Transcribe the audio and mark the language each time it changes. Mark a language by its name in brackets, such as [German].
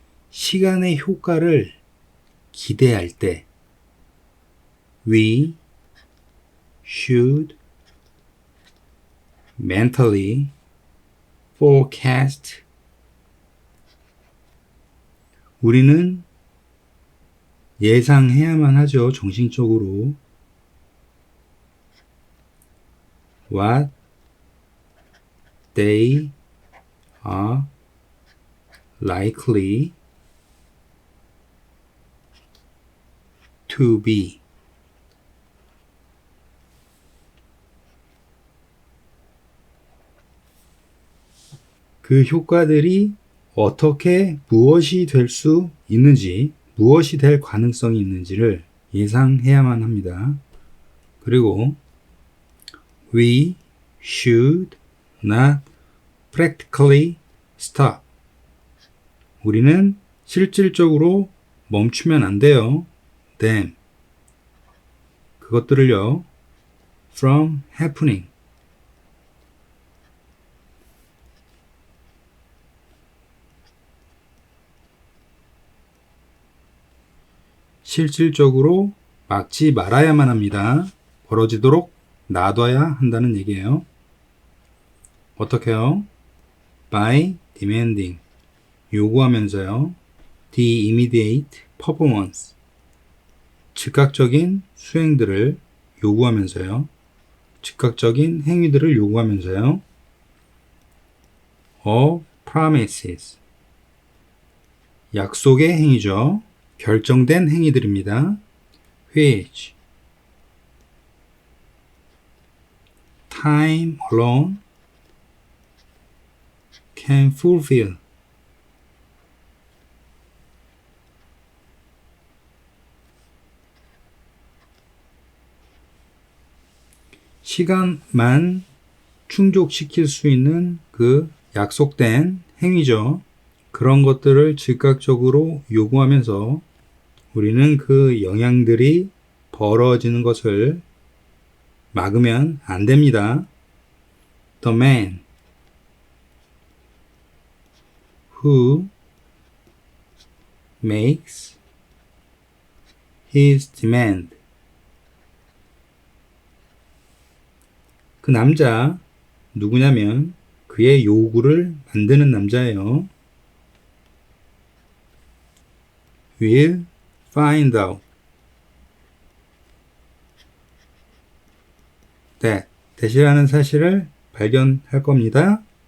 [Korean] 시간의 효과를 기대할 때 [English] we should mentally forecast [Korean] 우리는 예상해야만 하죠. 정신적으로 [English] what they are likely to be. [Korean] 그 효과들이 어떻게 무엇이 될 수 있는지, 무엇이 될 가능성이 있는지를 예상해야만 합니다. 그리고 [English] we should not practically stop. [Korean] 우리는 실질적으로 멈추면 안 돼요. [English] them. [Korean] 그것들을요. [English] from happening. [Korean] 실질적으로 막지 말아야만 합니다. 벌어지도록 놔둬야 한다는 얘기예요. 어떻게요? [English] by demanding. [Korean] 요구하면서요. [English] the immediate performance. [Korean] 즉각적인 수행들을 요구하면서요. 즉각적인 행위들을 요구하면서요. [English] of promises. [Korean] 약속의 행위죠. 결정된 행위들입니다. [English] which time alone can fulfill. [Korean] 시간만 충족시킬 수 있는 그 약속된 행위죠. 그런 것들을 즉각적으로 요구하면서 우리는 그 영향들이 벌어지는 것을 막으면 안 됩니다. [English] The man who makes his demand. [Korean] 그 남자 누구냐면 그의 요구를 만드는 남자예요. [English] will find out that that이라는 [Korean] 사실을 발견할 겁니다.